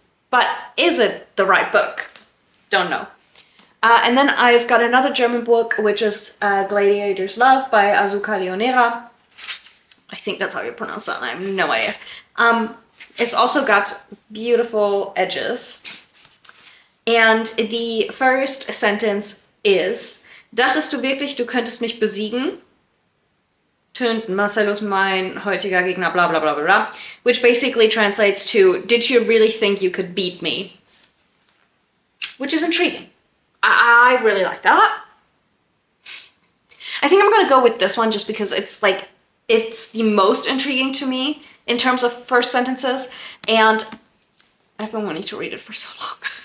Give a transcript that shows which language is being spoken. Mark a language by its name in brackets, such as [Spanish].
[English] But is it the right book? Don't know. And then I've got another German book, which is Gladiator's Love by Azuka Leonera. I think that's how you pronounce that, I have no idea. It's also got beautiful edges. And the first sentence is, [German] dachtest du wirklich, du könntest mich besiegen? Tönt Marcellus mein heutiger Gegner, blah, blah, blah, blah, blah. [English] Which basically translates to, did you really think you could beat me? Which is intriguing. I really like that. I think I'm gonna go with this one just because it's like, it's the most intriguing to me in terms of first sentences, and I've been wanting to read it for so long.